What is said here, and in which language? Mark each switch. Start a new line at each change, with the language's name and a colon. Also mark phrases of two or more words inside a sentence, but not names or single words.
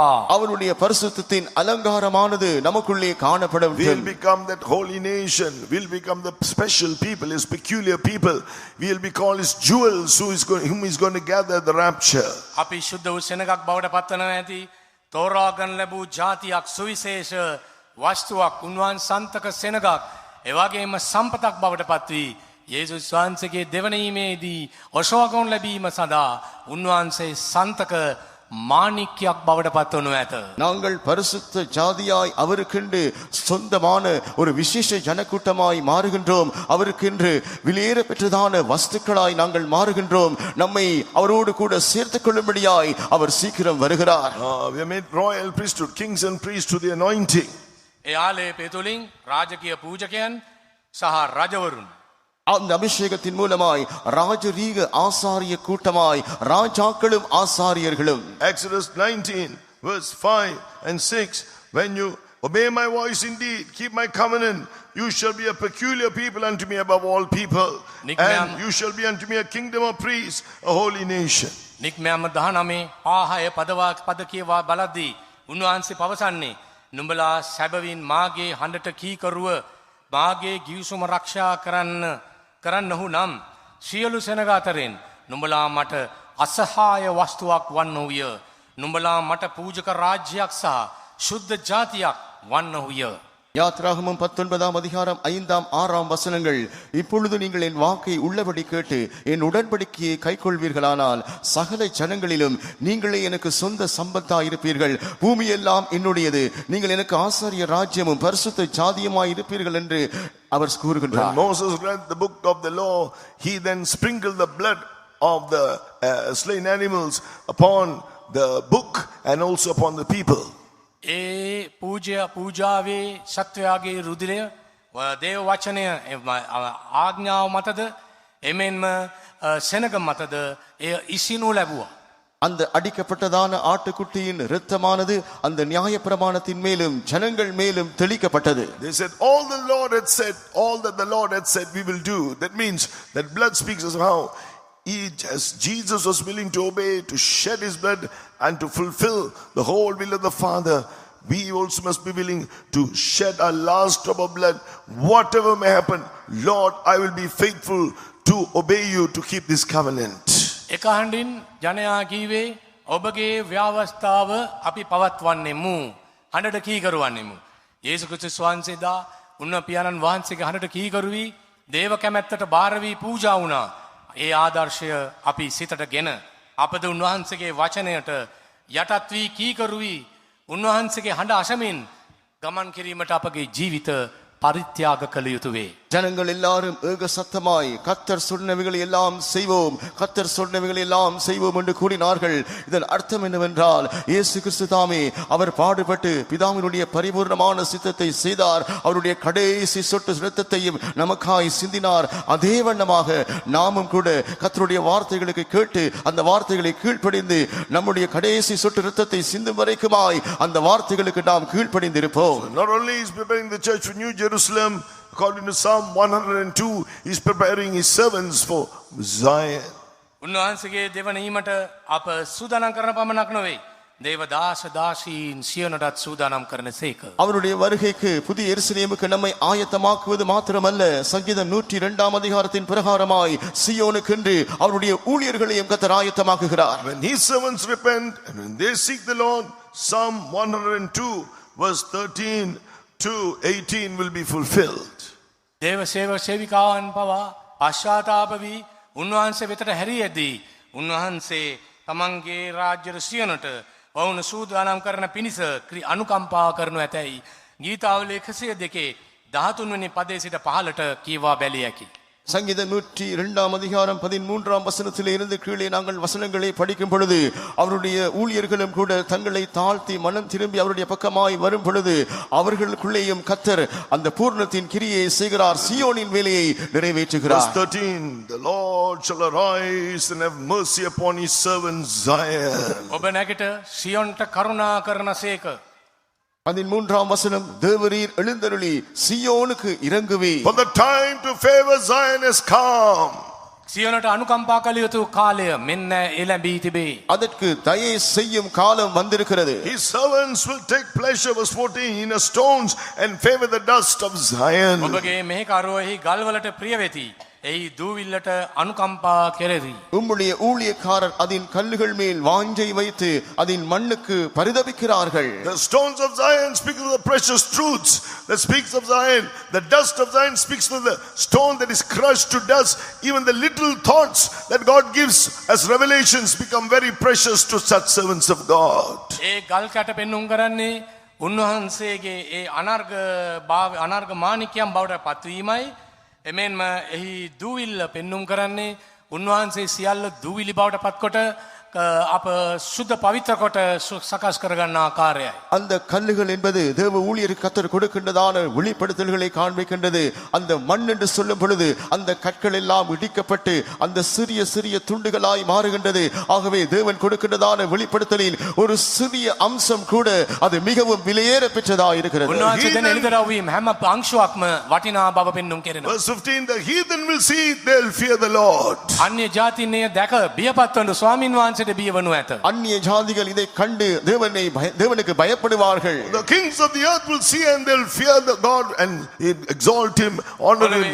Tamil: அவருடைய பரிசுத்தத்தின் அலங்காரமானது நமக்குள்ளே காணப்படும்.
English: We'll become that holy nation. We'll become the special people, his peculiar people. We'll be called his jewels, whom he's going to gather at the rapture.
Sinhala: අපි ශුද්ධ වූ සෙනගක් බවට පත්වනවා ඇති තෝරාගන් ලැබූ ජාතියක් සුවිශේෂ වස්තුවක් උන්වහන්සේ සන්තක සෙනගක් එවැගේම සම්පතක් බවට පත්වී යේසුස් වහන්සේගේ දෙවනීමේදී ඔසවගොන් ලැබීම සඳහා උන්වහන්සේ සන්තක மாணிக்கிයක් බවට පත්වනු ඇත.
Tamil: நாங்கள் பரிசுத்த ஜாதியாய் அவருக்கென்று சொந்தமான ஒரு விசேஷ ஜனக்கூட்டமாய் மாறுகின்றோம். அவருக்கென்று விலையேற பெற்றதான வஸ்துக்களாய் நாங்கள் மாறுகின்றோம். நம்மை அவரோடு கூட சேர்த்துக் கொள்ளும்படியாய் அவர் சீக்கிரம் வருகிறார்.
English: We are made royal priesthood, kings and priests to the anointing.
Sinhala: ඒ ආලේපය තුලින් රාජකීය පූජකයන් සහ රජවරුන්
Tamil: அந்த அபிஷேகத்தின் மூலமாய் ராஜரீக ஆசாரிய கூட்டமாய் ராஜாக்களும் ஆசாரியர்களும்.
English: Exodus 19 verse 5 and 6, when you obey my voice indeed, keep my covenant, you shall be a peculiar people unto me above all people, and you shall be unto me a kingdom of priests, a holy nation.
Sinhala: නික්මයන්ම 19 ආහය පද කියවා බලද්දී උන්වහන්සේ පවසන්නේ නුඹලා සැබවින් මාගේ හඬට කීකරුව මාගේ ගිවිසුම ආරක්ෂා කරන්නහු නම් සියලු සෙනග අතරින් නුඹලා මට අසහාය වස්තුවක් වන්නෝය. නුඹලා මට පූජක රාජ්‍යයක් සහ සුද්ධ ජාතියක් වන්නෝය.
Tamil: யாத்ராகமம் 19ஆம் அதிகாரம் 5ஆம் 6ஆம் வசனங்கள், இப்பொழுது நீங்கள் என் வாக்கை உள்ளபடி கேட்டு என் உடன்படிக்கையை கைக்கொள்வீர்களானால் சகல ஜனங்களிலும் நீங்களே எனக்கு சொந்த சம்பத்தாய் இருப்பீர்கள். பூமி எல்லாம் என்னுடையது. நீங்கள் எனக்கு ஆசாரிய ராஜ்யமும் பரிசுத்த ஜாதியுமாய் இருப்பீர்கள் என்று அவர் கூறுகின்றார்.
English: When Moses read the book of the law, he then sprinkled the blood of the slain animals upon the book and also upon the people.
Sinhala: ඒ පූජාවේ සත්වයාගේ රුධිරය දේව වචනය ආඥාව මතද එමෙන්ම සෙනග මතද එය ඉසිනු ලැබුවා.
Tamil: அந்த அடிக்கப்பட்டதான ஆட்டுக்குட்டியின் இரத்தமானது அந்த நியாயப்பிரமாணத்தின் மேலும் ஜனங்கள் மேலும் தெளிக்கப்பட்டது.
English: They said all the Lord had said, all that the Lord had said we will do. That means that blood speaks as how as Jesus was willing to obey, to shed his blood and to fulfill the whole will of the Father, we also must be willing to shed our last drop of blood. Whatever may happen, Lord, I will be faithful to obey you, to keep this covenant.
Sinhala: එකහඬින් ජනයා කීවේ ඔබගේ ව්‍යවස්ථාව අපි පවත්වන්නෙමු. හඬට කීකරුවන්නෙමු. යේසු ක්‍රිස්තුස් වහන්සේදා උන්න පියාණන් වහන්සේගේ හඬට කීකරුවී දේව කැමැත්තට බාර වී පූජා වුණා. ඒ ආදර්ශය අපි සිතටගෙන අපද උන්වහන්සේගේ වචනයට යටත් වී කීකරුවී උන්වහන්සේගේ හඬ අසමින් ගමන් කිරීමට අපගේ ජීවිත පරිත්‍යාග කළ යුතු වේ.
Tamil: ஜனங்கள் எல்லாரும் ஏக சத்தமாய் கர்த்தர் சொன்னவைகளை எல்லாம் செய்வோம், கர்த்தர் சொன்னவைகளை எல்லாம் செய்வோம் என்று கூறினார்கள். இதன் அர்த்தம் என்னவென்றால், இயேசு கிறிஸ்து தாமே அவர் பாடுபட்டு பிதாவினுடைய பரிபூர்ணமான சித்தத்தை செய்தார். அவருடைய கடைசி சொட்டு இரத்தத்தையும் நமக்காய் சிந்தினார். அதே வண்ணமாக நாமும் கூட கர்த்தருடைய வார்த்தைகளுக்கு கேட்டு அந்த வார்த்தைகளை கீழ்ப்படிந்து நம்முடைய கடைசி சொட்டு இரத்தத்தை சிந்தும் வரைக்குமாய் அந்த வார்த்தைகளுக்கு நாம் கீழ்ப்படிந்து இருப்போம்.
English: Not only is preparing the church for New Jerusalem, according to Psalm 102, he is preparing his servants for Zion.
Sinhala: උන්වහන්සේගේ දෙවනීමට අප සූදානම් කරන පමණක් නොවේ. දේව දාස දාසීන් සියොනටත් සූදානම් කරන සේක.
Tamil: அவருடைய வருகைக்கு புதிய எருசலேமுக்கு நம்மை ஆயத்தமாக்குவது மாத்திரமல்ல, சங்கீதம் 102 அதிகாரத்தின் பிரகாரமாய் சியோனுக்கென்று அவருடைய ஊழியர்களையும் கர்த்தர் ஆயத்தமாக்குகிறார்.
English: When his servants repent and when they seek the Lord, Psalm 102 verse 13 to 18 will be fulfilled.
Sinhala: දේව සේවක සේවිකාවන් පවා පශ්චාත්තාප වී උන්වහන්සේ වෙතට හැරියදී උන්වහන්සේ තමන්ගේ රාජ්‍ය සියොනට ඔවුන් සූදානම් කරන පිණිස අනුකම්පා කරනු ඇතැයි ගීතාවල 102 13 වෙනි පදයේ සිට 15ට කියවා බැලිය හැකි.
Tamil: சங்கீதம் 102 அதிகாரம் 13 வசனத்திலே இருந்து கீழே நாங்கள் வசனங்களை படிக்கும் பொழுது, அவருடைய ஊழியர்களும் கூட தங்களை தாழ்த்தி மனம் திரும்பி அவருடைய பக்கமாய் வரும் பொழுது அவர்களுக்குள்ளேயும் கர்த்தர் அந்த பூர்ணத்தின் கிரியை செய்கிறார், சீயோனின் வேலையை நிறைவேற்றுகிறார்.
English: Verse 13, the Lord shall arise and have mercy upon his servant Zion.
Sinhala: ඔබ නැගිට සියොන්ට කරුණා කරන සේක.
Tamil: 13 வசனம், தேவரீர் எழுந்தருளி சீயோனுக்கு இறங்குவே.
English: For the time to favor Zion has come.
Sinhala: සියොනට අනුකම්පා කළ යුතු කාලය මෙන්න එළඹී තිබේ.
Tamil: அதற்கு தயை செய்யும் காலம் வந்திருக்கிறது.
English: His servants will take pleasure, verse 14, in the stones and favor the dust of Zion.
Sinhala: ඔබගේ මෙහෙකරුවෙහි ගල්වලට ප්‍රිය වෙති. එහි දූවිල්ලට අනුකම්පා කෙරෙති.
Tamil: உம்முடைய ஊழியக்காரர் அதன் கல்லுகள் மேல் வாஞ்சை வைத்து அதன் மண்ணுக்கு பரிதபிக்கிறார்கள்.
English: The stones of Zion speak of the precious truths that speaks of Zion. The dust of Zion speaks of the stone that is crushed to dust. Even the little thoughts that God gives as revelations become very precious to such servants of God.
Sinhala: ඒ ගල් කැට පෙන්නුම් කරන්නේ උන්වහන්සේගේ ඒ අනර්ග මාණිකයන් බවට පත්වීමයි. එමෙන්ම එහි දූවිල්ල පෙන්නුම් කරන්නේ උන්වහන්සේ සියල්ල දූවිලි බවට පත්කොට අප සුද්ධ පවිත්‍ර කොට සකස් කරගන්න ආකාරයයි.
Tamil: அந்த கல்லுகள் என்பது தேவ ஊழியருக்கு கர்த்தர் கொடுக்கின்றதான வெளிப்படுத்தல்களை காண்பிக்கின்றது. அந்த மண் என்று சொல்லும் பொழுது அந்த கற்கள் எல்லாம் இடிக்கப்பட்டு அந்த சிறிய சிறிய துண்டுகளாய் மாறுகின்றது. ஆகவே தேவன் கொடுக்கின்றதான வெளிப்படுத்தலில் ஒரு சிறிய அம்சம் கூட அது மிகவும் விலையேற பெற்றதாக இருக்கிறது.
Sinhala: උන්වහන්සේ දැන් එළිදරව්වීම හැම අංශුවක්ම වටිනා බව පෙන්නුම් කරනවා.
English: Verse 15, the heathen will see it, they'll fear the Lord.
Sinhala: අන්‍ය ජාතින්ය දැක බියපත් වන ස්වාමින් වහන්සේට බිය වනු ඇත.
Tamil: அந்நிய ஜாதிகள் இதை கண்டு தேவனுக்கு பயப்படுவார்கள்.
English: The kings of the earth will see and they'll fear the God and exalt him, honor him.